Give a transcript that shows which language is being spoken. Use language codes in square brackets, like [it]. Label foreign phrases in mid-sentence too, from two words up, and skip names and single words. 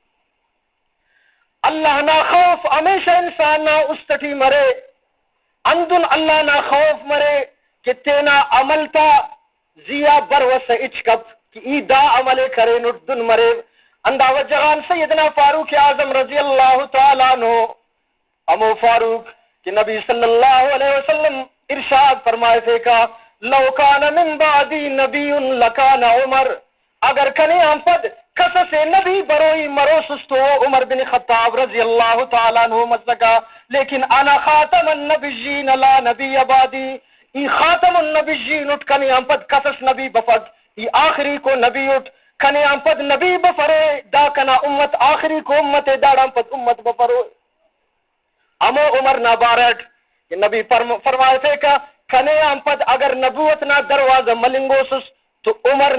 [brh] اللہ نہ خوف ہمیشہ انسان نہ استٹی مرے اندن اللہ نہ خوف مرے کہ تینا عمل تا زیا بروس اچکب کہ ای دا عمل کرے ندن مرے. اندہ وجہان سیدنا فاروق اعظم [ar] رضی اللہ تعالیٰ عنہ [brh] امو فاروق کہ نبی [ar] صلی اللہ علیہ وسلم [brh] ارشاد فرمائے تھے کہ [ar] لو کان من بعدی نبی لکان عمر [brh] اگر کنے ہم پد کسس نبی بروئی مروسستو عمر بن خطاب [ar] رضی اللہ تعالیٰ عنہ [brh] مزدکا لیکن [ar] انا خاتم النبیین لا نبی بعدی [brh] ای [ar] خاتم النبیین [brh] اٹھ کنے ہم پد کسس نبی بفد ای آخری کو نبی اٹھ کنے ہم پد نبی بفرے دا کنا امت آخری کو امت داڑا ہم پد امت بفرو. امو عمر نابارٹ کہ نبی فرمائے تھے کہ کنے ہم پد اگر نبوت نہ دروازہ ملنگوسس تو عمر